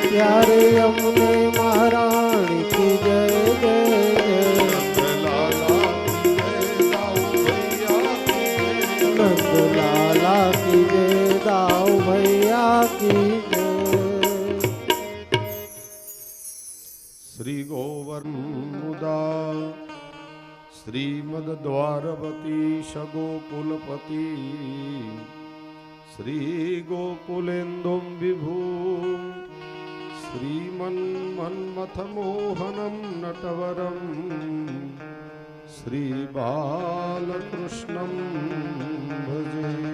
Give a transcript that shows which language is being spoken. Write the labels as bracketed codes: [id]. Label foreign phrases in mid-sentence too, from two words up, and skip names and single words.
[hi] प्यारे यमुने महारानी की जय जय जय। नंदलाला की जय दाऊ भैया की नंदलाला की जय, दाऊ भैया जय की जय। [sa] श्री गोवर्मुदा श्रीमद्वारवती गोकुलपति श्री गोकुलेन्दुं विभुं श्रीमन्मन्मथमोहनं नटवरं श्रीबालकृष्णं भजे